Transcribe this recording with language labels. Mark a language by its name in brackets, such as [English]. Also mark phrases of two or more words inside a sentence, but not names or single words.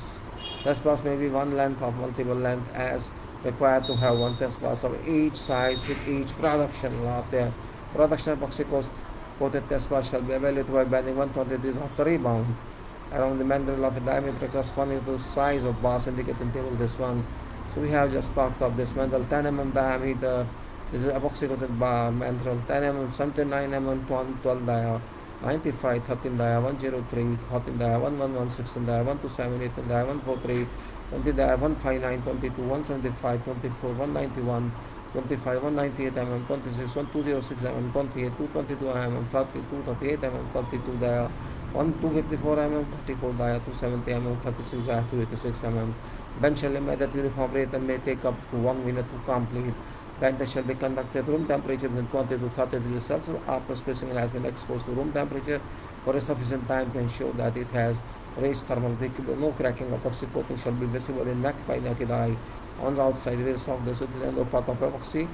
[English] Test bars may be one length of multiple length as required to have one test bars of each size with each production lot. The production epoxy coated test bar shall be evaluated by bending 120 degrees of the rebound around the mandrel of a diameter corresponding to the size of bars indicated in table this one. So we have just talked of this mandrel 10 mm diameter. This is epoxy coated bar mandrel 10 mm, 79 mm, 12 dia, 95, 13 dia, 103, 14 dia, 111, 16 dia, 127, 18 dia, 143, 20 dia, 159, 22, 175, 24, 191, 25, 198 mm, 26, 1206 mm, 28, 222 mm, 32, 38 mm, 32 dia, 254 mm, 34 dia, 270 mm, 36 dia, 286 mm. Bench shall be made at uniform rate and may take up to 1 minute to complete. Bend shall be conducted at room temperature between 20 to 30 degrees Celsius after specimen has been exposed to room temperature for a sufficient time to ensure that it has raised thermal equilibrium. No cracking of epoxy coating shall be visible in by naked eye on the outside rails of the surface and the part of epoxy.